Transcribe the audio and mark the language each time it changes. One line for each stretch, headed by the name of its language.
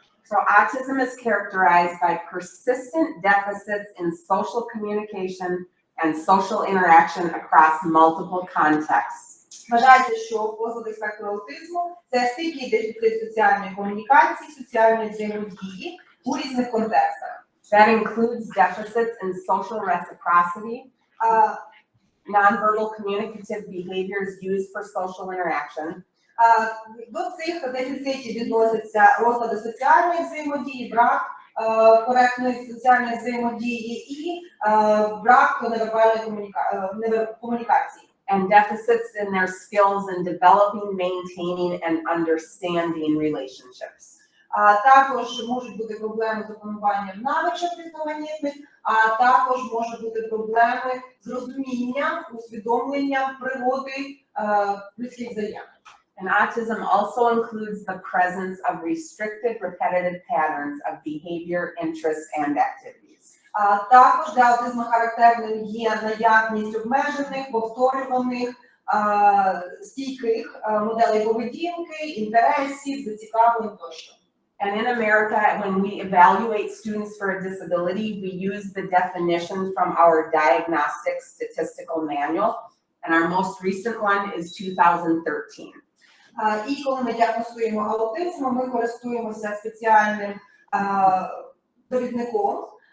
English: So autism is characterized by persistent deficits in social communication and social interaction across multiple contexts.
Ukrainian: Вважається, що розлади спектру аутизму – це стійкий дефіцит соціальної комунікації, соціальної взаємодії у різних контекстах.
English: That includes deficits in social reciprocity, nonverbal communicative behaviors used for social interaction,
Ukrainian: До цих дефіцитів відносяться розлади соціальної взаємодії, брак коректної соціальної взаємодії і брак невербальної комунікації.
English: and deficits in their skills in developing, maintaining, and understanding relationships.
Ukrainian: Також можуть бути проблеми з опануванням навичок різноманітних, а також можуть бути проблеми з розумінням, усвідомленням природи людських взаємин.
English: And autism also includes the presence of restricted, repetitive patterns of behavior, interests, and activities.
Ukrainian: Також для аутизму характерним є наявність обмежених, повторюваних, стійких моделей поведінки, інтересів, зацікавлень тощо.
English: And in America, when we evaluate students for a disability, we use the definition from our diagnostic statistical manual, and our most recent one is 2013.
Ukrainian: І коли ми діагностуємо аутизм, ми користуємося спеціальним довідником.